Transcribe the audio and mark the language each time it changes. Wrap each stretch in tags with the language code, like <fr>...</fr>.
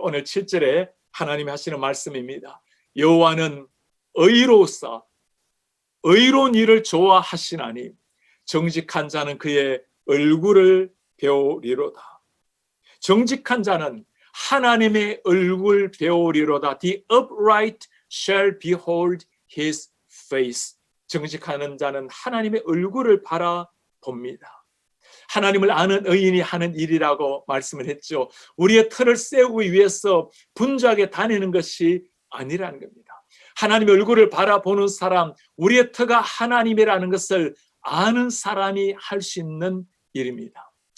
<ko>오늘 7절에 하나님이 하시는 말씀입니다. 여호와는 의로우사 의로운 일을 좋아하시나니 정직한 자는 그의 얼굴을 배우리로다. 정직한 자는 하나님의 얼굴 배우리로다.</ko> <en>The upright shall behold his face.</en> <ko>정직한 자는 하나님의 얼굴을 바라봅니다. 하나님을 아는 의인이 하는 일이라고 말씀을 했죠. 우리의 틀을 세우기 위해서 분주하게 다니는 것이 아니라는 겁니다. 하나님의 얼굴을 바라보는 사람, 우리의 터가 하나님이라는 것을 아는 사람이 할 수 있는 일입니다.</ko>